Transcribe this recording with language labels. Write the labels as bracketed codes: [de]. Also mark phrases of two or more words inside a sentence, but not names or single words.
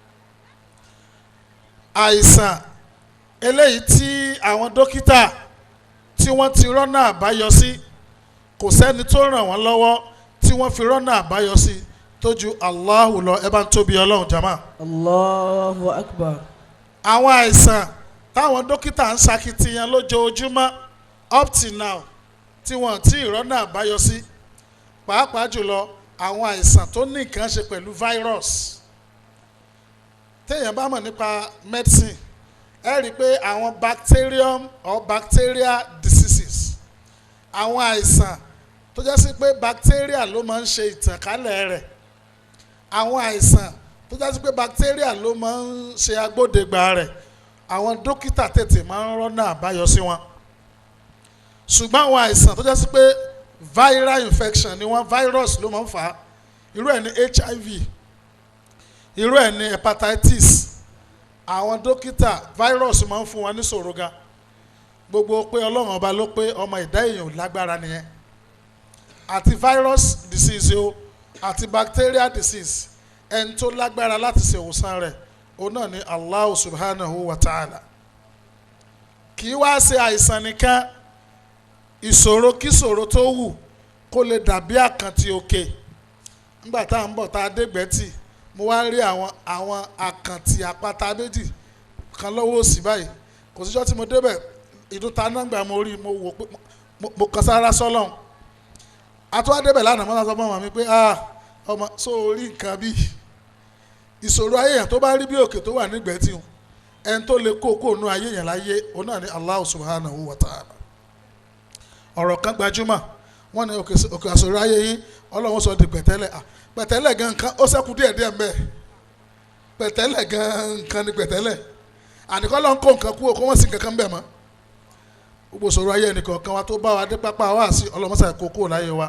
[yo] Àìsàn eléyìí tí àwọn dókítà tí wọ́n ti rọ́nà àbáyọ sí kò sẹ́ni tó ràn wọ́n lọ́wọ́ tí wọ́n fi rọ́nà àbáyọ sí tó ju Allahu lọ. Ẹ bá ń tóbi Ọlọ́run jama. [ar] الله أكبر. [yo] Àwọn àìsàn táwọn dókítà ń ṣakitiyan lójoojúmọ́ [en] up till now [yo] tí wọ́n ti rọ́nà àbáyọ sí pàápàá jùlọ àwọn àìsàn tó ní nǹkan ṣe pẹ̀lú virus. Téèyàn bá mọ̀ nípa medicine ẹ rí i pé àwọn [en] bacterium or bacterial diseases [yo] àwọn àìsàn tó jẹ́ sí pé bacteria ló máa ń ṣe ìtànkálẹ̀ rẹ̀. Àwọn àìsàn tó jẹ́ sí pé bacteria ló máa ń ṣe agbódegbà rẹ̀. Àwọn dókítà tètè máa ń rọ́nà àbáyọ sí wọn. Ṣùgbọ́n àwọn àìsàn tó jẹ́ sí pé [en] viral infection [yo] ni wọ́n virus ló máa ń fà á. Irú ẹ̀ ní HIV, irú ẹ̀ ní hepatitis. Àwọn dókítà virus máa ń fún wọn ní ṣòro gan. Gbogbo pé Ọlọ́run ọba ló pé ọmọ ìdá èèyàn lágbára nìyẹn. Àti [en] virus disease [yo] o àti [en] bacterial disease [yo] ẹni tó lágbára láti ṣe ìwòsàn rẹ̀ òun náà ni [ar] الله سبحانه وتعالى. [yo] Kì í wá ṣe àìsàn nìkan ìṣòro kí ìṣòro tó wù kó lè dàbí àkàntì òkè. Nígbà tá à ń bọ̀ tá a dé Gbẹ́tì mo wá rí àwọn àkàntì àpáta méjì kan lọ́wọ́ òsì báyìí. Kò síjọ́ tí mo débẹ̀ ìdúta náà gbà mo rí mo wò pé mo kàn sára sọ́lọ́hún. Àtúwá débẹ̀ lánàá mọ́tà sọ fún ọmọ mi pé ọmọ sọ orí nǹkan bíi ìṣòro ayé yẹn tó bá rí bí òkè tó wà nígbẹ́ tí wọn ẹni tó lè kó nú ayé yẹn láyé òun náà ni [ar] الله سبحانه وتعالى. [yo] Ọ̀rọ̀ kan gbajúmọ̀ wọ́n ní òkè àṣòro ayé yín Ọlọ́run sọ di pẹ̀tẹ́lẹ̀ pẹ̀tẹ́lẹ̀ gan nǹkan ó ṣẹ́kù díẹ̀ díẹ̀ mbẹ́ pẹ̀tẹ́lẹ̀ gan nǹkan ni pẹ̀tẹ́lẹ̀ àníkọ́ lọ́n kó nǹkan kú òkú wọ́n sì kankan bẹ̀ mọ́ gbogbo sọ̀rọ̀ ayé ẹnìkọ̀ọ̀kan wa tó bá wa dé pápá wá sí ọlọ́mọṣà ìkókó láyé wa